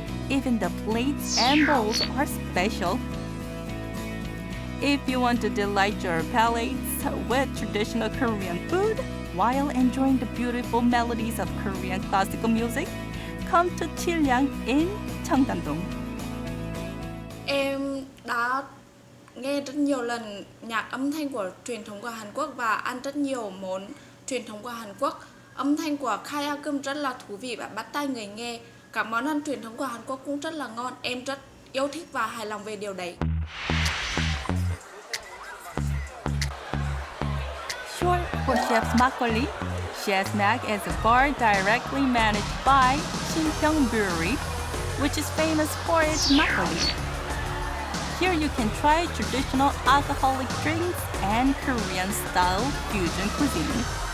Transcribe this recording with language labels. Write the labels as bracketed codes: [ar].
[en] Even the plates and bowls are special. If you want to delight your palates with traditional Korean food while enjoying the beautiful melodies of Korean classical music, come to Arirang in Cheongdam-dong. [vi] Em đã nghe rất nhiều lần nhạc âm thanh của truyền thống của Hàn Quốc và ăn rất nhiều món truyền thống của Hàn Quốc. Âm thanh của Kayakum rất là thú vị và bắt tai người nghe. Các món ăn truyền thống của Hàn Quốc cũng rất là ngon. Em rất yêu thích và hài lòng về điều đấy. [en] Short for Chef's Makgeolli, Chef's Mag is a bar directly managed by Shinpyeong Brewery, which is famous for its makgeolli. Here you can try traditional alcoholic drinks and Korean-style fusion cuisine.